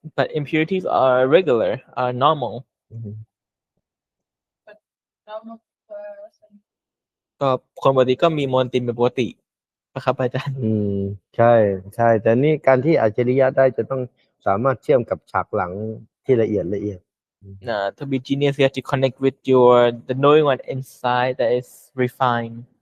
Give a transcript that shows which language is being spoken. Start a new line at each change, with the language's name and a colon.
English: But impurities are regular, are normal. อืม normal person
Thai: ก็คนปกติก็มีมลทินเป็นปกตินะครับอาจารย์ อืมใช่ใช่ แต่นี่การที่อัจฉริยะได้จะต้องสามารถเชื่อมกับฉากหลังที่ละเอียด
English: To be genius, you have to connect with the knowing one inside that is refined,